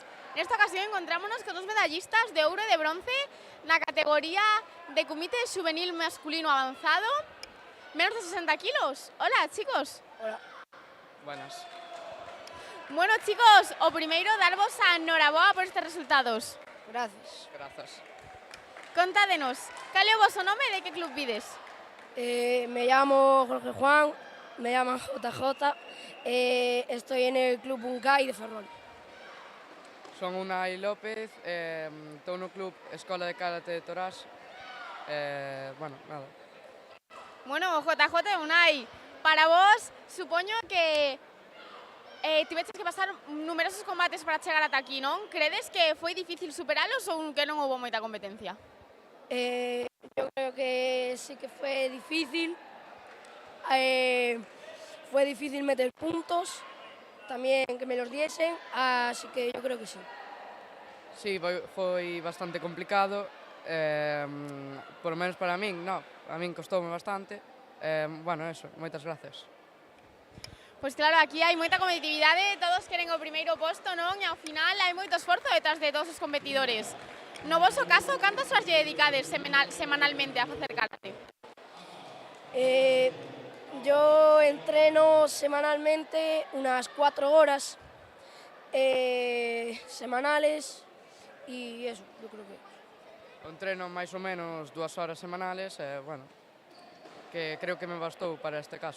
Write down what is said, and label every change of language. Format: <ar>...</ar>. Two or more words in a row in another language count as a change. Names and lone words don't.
<gl>Nesta ocasión encontrámonos con dos medallistas de ouro e de bronce na categoría de comité juvenil masculino avanzado, menos de 60 kilos.</gl> <es>Hola, chicos. Hola. Buenas.</es> <gl>Bueno, chicos, o primeiro darvos a enhoraboa por estes resultados.</gl> <es>Gracias.</es> <gl>Grazas. Contádenos, cal é o vosso nome e de que club vides?</gl> <es>Me llamo Jorge Juan, me llaman JJ, estoy en el Club Uncay de Ferrol.</es> <gl>Son Unai López, estou no club Escola de Karate de Torás. Bueno, nada. Bueno, JJ e Unai, para vos, supoño que tiveches que pasar numerosos combates para chegar ata aquí, non? Credes que foi difícil superalos ou que non houve moita competencia?</gl> <es>Yo creo que sí que fue difícil. Fue difícil meter puntos, también que me los diesen, así que yo creo que sí. Sí,</es> <gl>foi bastante complicado,</gl> <es>por lo menos</es> <gl>para min, no, a min costoume bastante. Bueno, eso, moitas gracias. Pois claro, aquí hai moita competitividade, todos queren o primeiro posto, non? E ao final hai moito esforzo detrás de todos os competidores. No voso caso, cantas horas lle dedicades semanalmente a facer karate?</gl> <es>Yo entreno semanalmente unas 4 horas semanales y eso, yo creo que...</es> <gl>Entreno máis ou menos 2 horas semanales, bueno, que creo que me bastou para este caso.</gl>